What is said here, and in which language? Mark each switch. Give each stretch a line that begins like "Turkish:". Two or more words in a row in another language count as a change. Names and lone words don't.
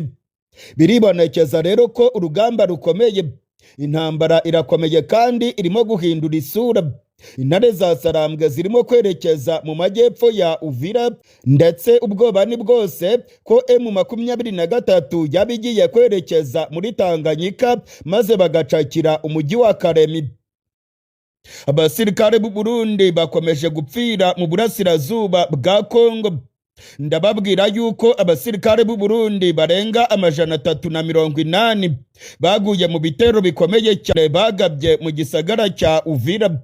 Kinyarwanda: Biribonekeza rero ko urugamba rukomeye, intambara irakomeye kandi irimo guhindura isura. Intare za Sarambwe zirimo kwerekeza mu majyepfo ya Uvira, ndetse ubwoba ni bwose ko M23 yabigiye kwerekeza muri Tanganyika maze bagacakira umujyi wa Karemi. Abasirikare b'u Burundi bakomeje gupfira mu burasirazuba bwa Kongo. Ndababwira yuko abasirikare b'u Burundi barenga 380 baguye mu bitero bikomeye cyane bagabye mu gisagara cya Uvira.